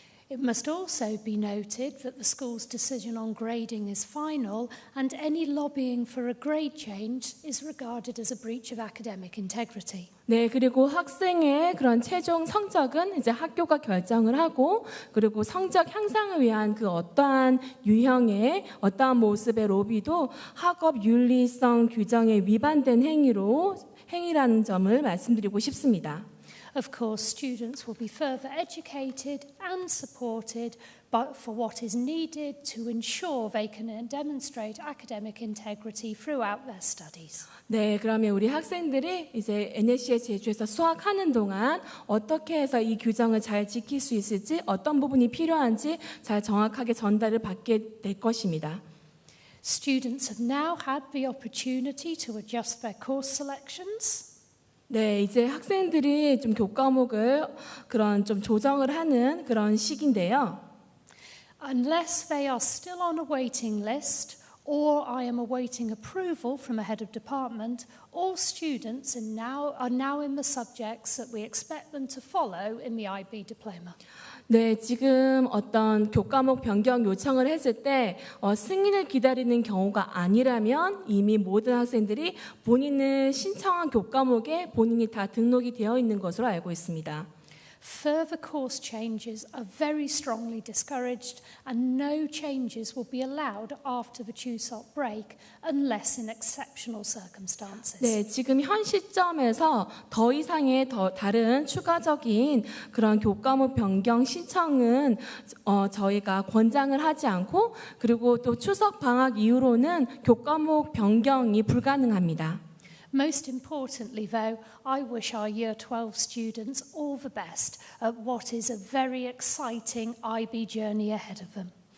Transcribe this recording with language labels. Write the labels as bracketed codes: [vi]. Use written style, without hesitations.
[en] It must also be noted that the school's decision on grading is final and any lobbying for a grade change is regarded as a breach of academic integrity. [ko] 네, 그리고 학생의 그런 최종 성적은 이제 학교가 결정을 하고 그리고 성적 향상을 위한 그 어떠한 유형의 어떠한 모습의 로비도 학업 윤리성 규정에 위반된 행위라는 점을 말씀드리고 싶습니다. [en] Of course, students will be further educated and supported for what is needed to ensure they can demonstrate academic integrity throughout their studies. [ko] 네, 그러면 우리 학생들이 이제 NLCS 제주에서 수학하는 동안 어떻게 해서 이 규정을 잘 지킬 수 있을지 어떤 부분이 필요한지 잘 정확하게 전달을 받게 될 것입니다. [en] Students have now had the opportunity to adjust their course selections. [ko] 네, 이제 학생들이 좀 교과목을 그런 좀 조정을 하는 그런 시기인데요. [en] Unless they are still on a waiting list or I am awaiting approval from a head of department, all students are now in the subjects that we expect them to follow in the IB diploma. [ko] 네, 지금 어떤 교과목 변경 요청을 했을 때 승인을 기다리는 경우가 아니라면 이미 모든 학생들이 본인을 신청한 교과목에 본인이 다 등록이 되어 있는 것으로 알고 있습니다. [en] Further course changes are very strongly discouraged and no changes will be allowed after the Chuseok break unless in exceptional circumstances. [ko] 네, 지금 현 시점에서 더 이상의 다른 추가적인 그런 교과목 변경 신청은 저희가 권장을 하지 않고 그리고 또 추석 방학 이후로는 교과목 변경이 불가능합니다. [en] Most importantly, though, I wish our Year 12 students all the best at what is a very exciting IB journey ahead of them.